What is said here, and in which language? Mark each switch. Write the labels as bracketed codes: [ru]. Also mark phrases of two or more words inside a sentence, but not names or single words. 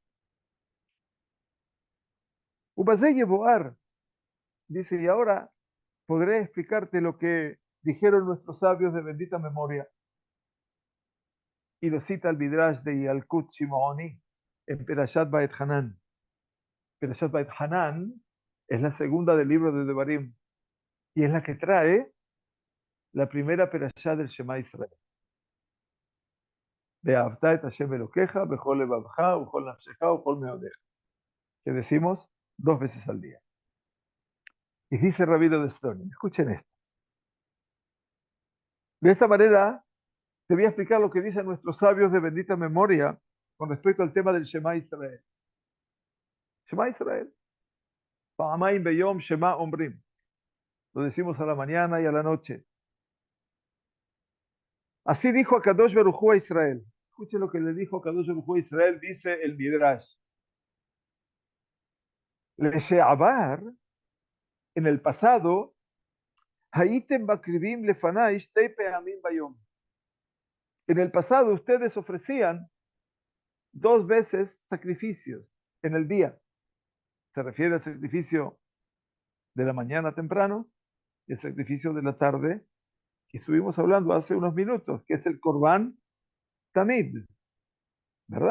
[he] ובזה אבאר [es] dice, y ahora podré explicarte lo que dijeron nuestros sabios de bendita memoria. Y lo cita el Midrash de Yalkut Shimoni en Perashat Ba'et Hanan. Perashat Ba'et Hanan es la segunda del libro de Devarim y es la que trae la primera Perashat del Shema Israel. [he] ואהבת את השם אלוקיך, בכל לבבך, בכל נפשך, בכל מאודך. [es] Que decimos 2 veces al día. Y dice el rabino de Stone, escuchen esto. De esta manera, te voy a explicar lo que dicen nuestros sabios de bendita memoria con respecto al tema del Shema Israel. Shema Israel. [he] פעמיים ביום שמע אומרים. [es] Lo decimos a la mañana y a la noche. Así dijo a Kadosh Baruj Hu a Israel. Escuchen lo que le dijo a Kadosh Baruj Hu a Israel, dice el Midrash. Leshe'abar, en el pasado, [he] הייתם מקריבים לפני שתי פעמים ביום. [es] En el pasado ustedes ofrecían 2 veces sacrificios en el día. Se refiere al sacrificio de la mañana temprano y el sacrificio de la tarde, que estuvimos hablando hace unos minutos, que es el [he] קרבן תמיד, [es] ¿verdad?